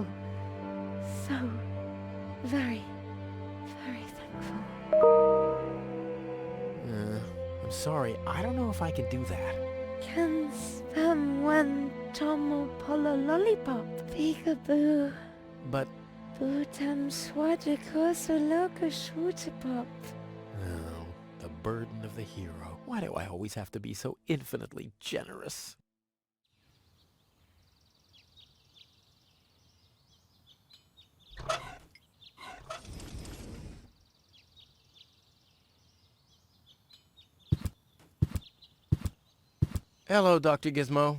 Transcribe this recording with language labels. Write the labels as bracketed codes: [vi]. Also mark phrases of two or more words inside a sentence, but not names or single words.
[en] So very, very thankful. I'm sorry. I don't know if I can do that. Can spam one tomo polo lollipop. Peekaboo. But... Bootam swadikosa loka shootapop. Oh, the burden of the hero. Why do I always have to be so infinitely generous? Hello, Dr. Gizmo.